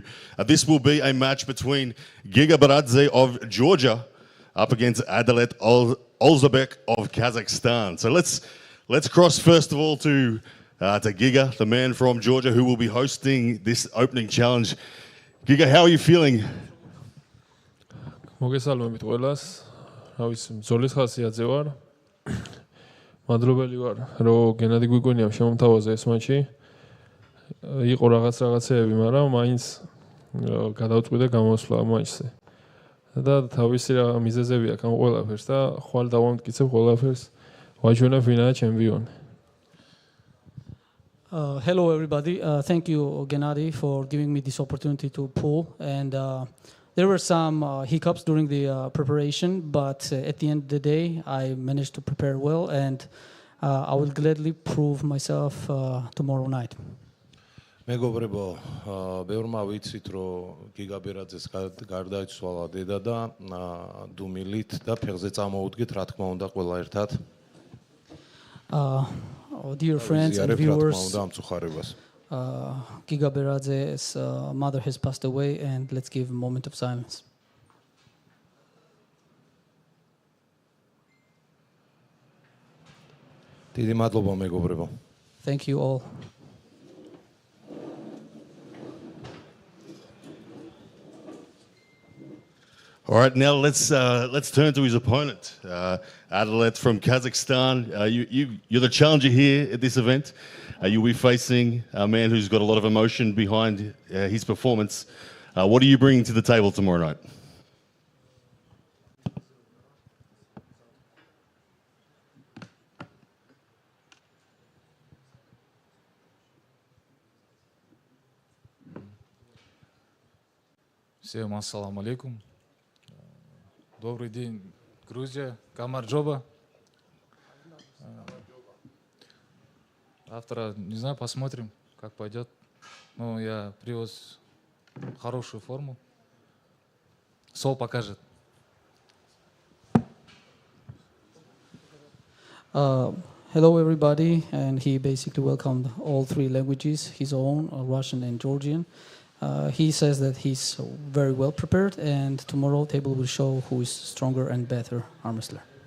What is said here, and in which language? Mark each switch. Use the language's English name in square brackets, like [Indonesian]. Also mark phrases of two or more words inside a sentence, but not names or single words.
[English] This will be a match between Giga of Georgia up against Adellet Ozbec of Kazakhstan. So let's cross first of all to Giga, the man from Georgia, who will be hosting this opening challenge. Giga, how are you feeling? [Georgian] მოგესალმებით ყველას. რა ვიცი, ბრძოლის ხასიათზე ვარ. მადლობელი ვარ, რომ გენადი გვიკონიამ შემომთავაზე ეს მატჩი. იყო რაღაცეები, მაგრამ მაინც გადავწყვიტე გამოსვლა მატჩზე. და თავისი რა მიზეზები აქვს ამ ყველაფერს და ხვალ დავამტკიცებ ყველაფერს. Vachan final champion. [English] Hello everybody. Thank you, Gennady, for giving me this opportunity to pull. And there were some hiccups during the preparation, but at the end of the day, I managed to prepare well, and I will gladly prove myself tomorrow night. [Georgian] მეგობრებო, ბევრმა ვიცით, რომ გიგა ბერაძეს გარდაიცვალა დედა და დუმილით და ფეხზე წამოუდგეთ, რა თქმა უნდა, ყველა ერთად. [English] Dear friends and viewers, Giga Beradze's mother has passed away, and let's give a moment of silence. [Georgian] დიდი მადლობა, მეგობრებო. [English] Thank you all. All right, now let's turn to his opponent, Adellet from Kazakhstan. You're the challenger here at this event. You'll be facing a man who's got a lot of emotion behind his performance. What are you bringing to the table tomorrow night? [Arabic] Всем السلام عليكم. [Russian] Добрый день, Грузия, Камарджоба. Завтра, не знаю, посмотрим, как пойдет. Ну, я привез хорошую форму. Сол покажет. [English] Hello everybody, and he basically welcomed all three languages, his own, Russian and Georgian. He says that he's very well prepared, and tomorrow table will show who is stronger and better arm wrestler.